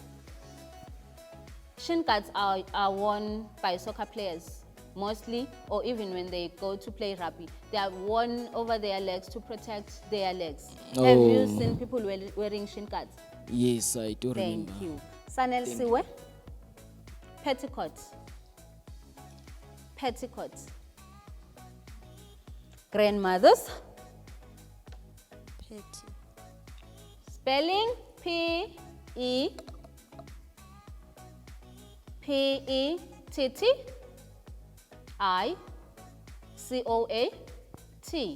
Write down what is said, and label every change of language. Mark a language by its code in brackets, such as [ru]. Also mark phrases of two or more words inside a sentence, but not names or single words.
[en] Shin guards are worn by soccer players mostly, or even when they go to play rugby. They are worn over their legs to protect their legs. Oh. Have you seen people wearing shin guards? Yes, I do remember. Thank you. Sanel Siwe? Petticoat. Petticoat. Grandmothers? Petty. Spelling P-E-P-E-T-T. I-C-O-A-T.